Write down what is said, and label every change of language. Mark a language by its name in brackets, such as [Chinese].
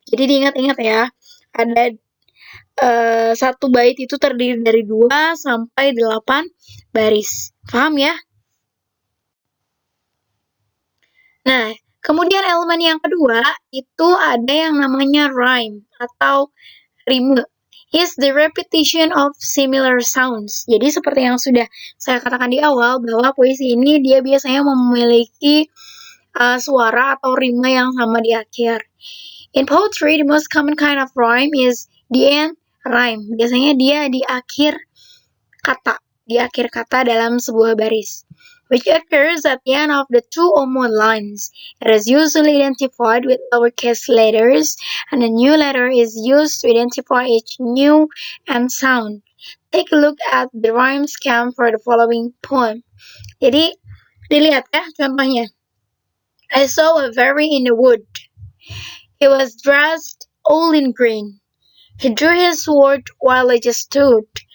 [Indonesian] Jadi diingat-ingat ya, ada satu bait itu terdiri dari 2 sampai 8 baris. Paham ya? Nah, kemudian elemen yang kedua itu ada yang namanya rhyme atau rime. [English] Is the repetition of similar sounds. [Indonesian] Jadi seperti yang sudah saya katakan di awal, bahwa puisi ini dia biasanya memiliki suara atau rima yang sama di akhir. [English] In poetry, the most common kind of rhyme is the end rhyme. [Indonesian] Biasanya dia di akhir kata dalam sebuah baris. [English] which occurs at the end of the two or more lines. It is usually identified with lowercase letters, and a new letter is used to identify each new end sound. Take a look at the rhyme scheme for the following poem. [Indonesian] Jadi, dilihat ya contohnya. [English] I saw a fairy in the wood. He was dressed all in green. He drew his sword while I just stood.